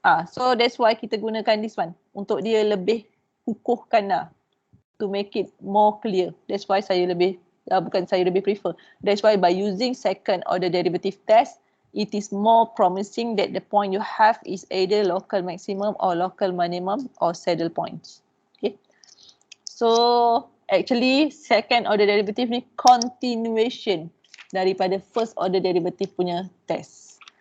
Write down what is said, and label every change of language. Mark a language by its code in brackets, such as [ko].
[en] So that's why [ms] kita gunakan [en] this one. [ms] Untuk dia lebih kukuhkan lah. [en] To make it more clear. That's why [ms] saya lebih, [en] prefer. That's why by using second order derivative test, it is more promising that the point you have is either local maximum or local minimum or saddle points. Okay. So actually second order derivative ni continuation daripada first order derivative punya test.